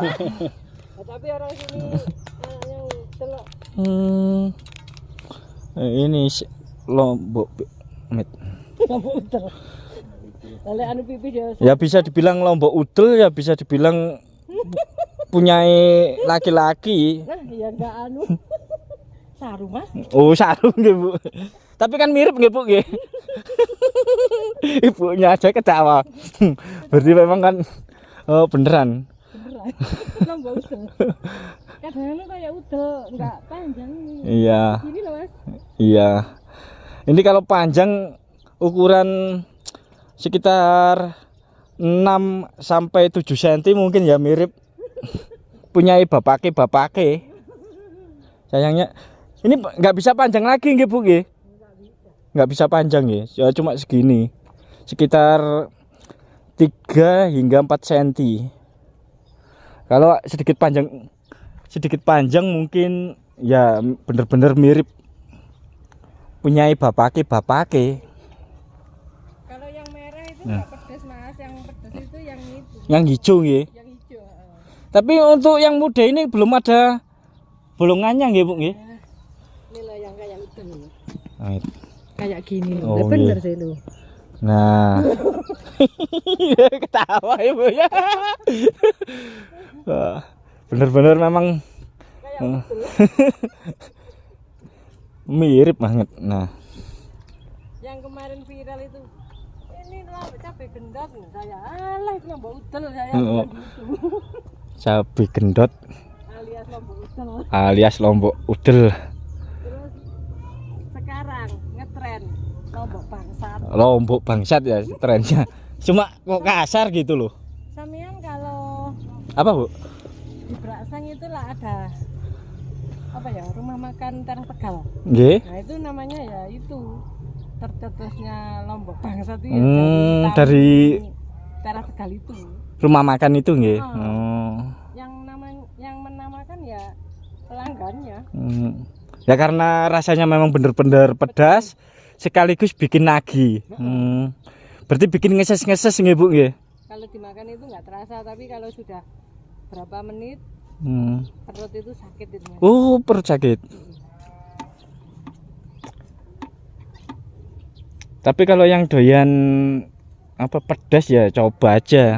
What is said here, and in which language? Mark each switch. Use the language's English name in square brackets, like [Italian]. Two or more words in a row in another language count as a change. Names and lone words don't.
[Indonesian] Tapi orang sini yang telok. Ini lombok mit. Lombok udel. Oleh anu pipis ya. Ya bisa dibilang lombok udel, ya bisa dibilang punyai laki-laki. Nah, ya enggak anu. Saru, Mas. Oh, sarung nggih, Bu. Tapi kan mirip nggih, Bu nggih. Ibunya aja ketawa. Berarti memang kan beneran. Beneran. Lombok udel. Kadang-kadang kayak udel, enggak panjang ini. Iya. Gini loh, Mas. Iya. Ini kalau panjang ukuran sekitar 6 sampai 7 cm mungkin ya mirip punyai bapake. Sayangnya ini nggak bisa panjang lagi nggih, Bu nggih. Nggak bisa panjang ya. Ya cuma segini. Sekitar 3 hingga 4 cm. Kalau sedikit panjang mungkin ya bener-bener mirip punyai bapake. Kalau yang merah itu enggak pedas, Mas. Yang pedas itu yang itu. Yang hijau nggih. Yang hijau. Tapi untuk yang muda ini belum ada bolongannya nggih, Bu nggih. Ini loh yang kayak udel. Nah, itu. Kayak gini loh. Oh, Bener iya. sih lu. Nah. Ketawa ya, Bu ya. Wah, bener-bener memang Kayak udel. mirip banget. Nah, Yang kemarin viral itu. Ini lombok cabai gendot. Saya alah itu lombok udel saya Oh. bilang gitu. cabai gendot Alias lombok udel. alias lombok udel. Terus sekarang ngetren lombok bangsat. Lombok bangsat ya trennya. Cuma kok kasar gitu loh. Samian kalau Apa, Bu? di Braksang itulah ada apa ya, rumah makan Teras Tegal. Nggih. Nah itu namanya ya itu tercetusnya lombok bangsat itu ya Dari Teras Tegal itu. rumah makan itu nggih. Ah. Oh. Yang menamakan ya pelanggannya. Ya karena rasanya memang bener-bener pedas sekaligus bikin nagih. Berarti bikin ngeses-ngeses nggih, Bu nggih. Kalau dimakan itu nggak terasa, tapi kalau sudah berapa menit perut itu sakit itu. Mas. Oh, perut sakit. Tapi kalau yang doyan apa pedas ya coba aja.